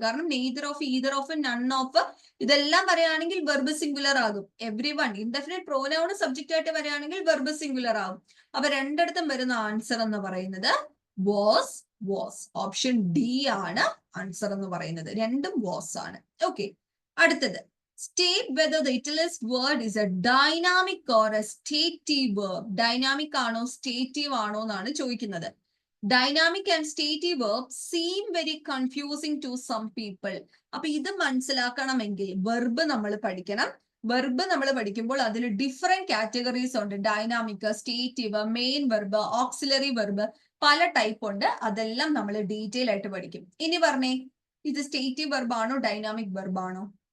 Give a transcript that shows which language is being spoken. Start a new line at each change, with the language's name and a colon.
Malayalam: കാരണം neither of, ether of, none of ഇതെല്ലാം പറയുകയാണെങ്കിൽ വെർബ് സിംഗുലർ ആകും. Every one indefinite pronoun subject ആയിട്ട് പറയുകയാണെങ്കിൽ വെർബ് സിംഗുലർ ആകും. അപ്പൊ രണ്ടിടത്തും വരുന്ന ആൻസർ എന്ന് പറയുന്നത് വാസ്, വാസ്. ഓപ്ഷൻ ഡി ആണ് ആൻസർ എന്ന് പറയുന്നത്. രണ്ടും വാസ് ആണ്.
English: Okay, അടുത്തത് state whether the utilized word is a dynamic or a stative verb.
Malayalam: Dynamic ആണോ stative ആണോ എന്നാണ് ചോദിക്കുന്നത്.
English: Dynamic and stative verbs seem very confusing to some people.
Malayalam: അപ്പൊ ഇത് മനസ്സിലാക്കണമെങ്കിൽ വെർബ് നമ്മൾ പഠിക്കണം. വെർബ് നമ്മൾ പഠിക്കുമ്പോൾ അതിൽ ഡിഫറെന്റ് കാറ്റഗറീസ് ഉണ്ട്. Dynamic, stative, main verb, auxiliary verb, പല ടൈപ്പ് ഉണ്ട്. അതെല്ലാം നമ്മൾ ഡീറ്റെയിൽ ആയിട്ട് പഠിക്കും. ഇനി പറഞ്ഞേ, ഇത് സ്റ്റേറ്റീവ് വെർബ് ആണോ ഡൈനാമിക് വെർബ് ആണോ?